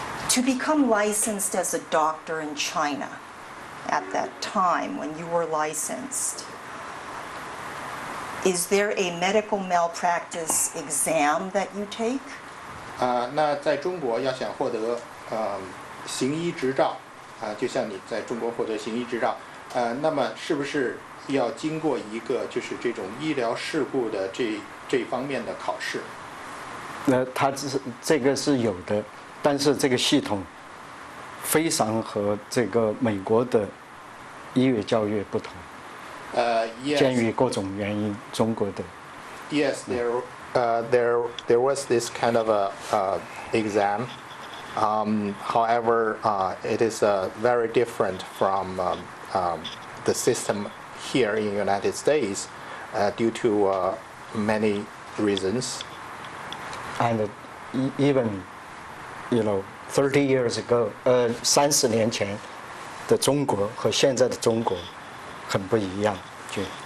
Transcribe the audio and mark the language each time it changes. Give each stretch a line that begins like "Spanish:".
English: To become licensed as a doctor in China at that time when you were licensed, is there a medical malpractice exam that you take?
Chinese: 那在中国要想获得行医执照就像你在中国获得行医执照那么是不是要经过一个就是这种医疗事故的这方面的考试？它这个是有的，但是这个系统非常和这个美国的医学教育不同。鉴于各种原因，中国的
English: Yes, there was this kind of a exam. However, it is very different from the system here in the United States due to many reasons. And even, 30 years ago,
Chinese: 30年前的中国和现在的中国很不一样，就